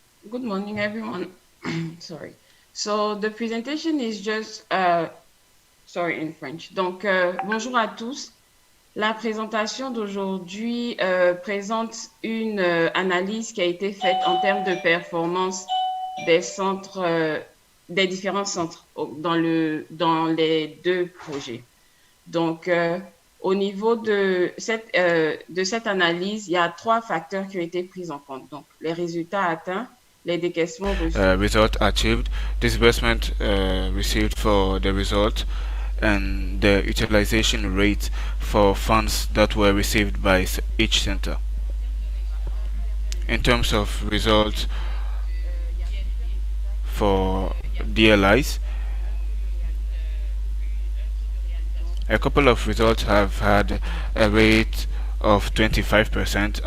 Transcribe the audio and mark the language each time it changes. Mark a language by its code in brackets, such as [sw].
[en] Good morning, everyone. Sorry. So the presentation is just, sorry, in French. [fr] Donc, bonjour à tous. La présentation d'aujourd'hui présente une analyse qui a été faite en termes de performance des centres, des différents centres dans les deux projets. Donc, au niveau de cette analyse, il y a 3 facteurs qui ont été pris en compte. Donc, les résultats atteints, les décaissements reçus. [en] Result achieved, disbursement received for the result, and the utilization rate for funds that were received by each center. In terms of results for DLIs, a couple of results have had a rate of 25%.